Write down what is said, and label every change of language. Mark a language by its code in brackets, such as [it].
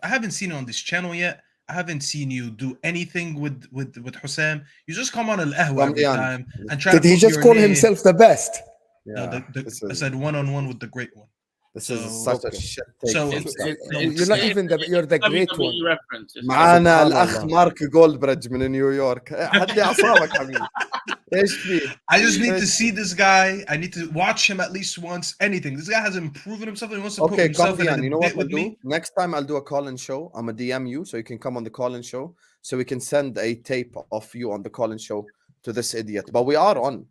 [en] I haven't seen it on this channel yet. I haven't seen you do anything with Hussam. You just come on Al-Ahwa every time and try. Did he just call himself the best? Yeah, I said one-on-one with the great one. This is such a shit take. So you're not even you're the great one. [ar] معنا الأخ مارك جولدبريدج من نيويورك. هدي أعصابك حبيبي. إيش فيه؟ [en] I just need to see this guy. I need to watch him at least once. Anything. This guy hasn't proven himself. He wants to prove himself. Okay, you know what we'll do? Next time I'll do a call-in show. I'm a DM you, so you can come on the call-in show. So we can send a tape of you on the call-in show to this idiot. But we are on.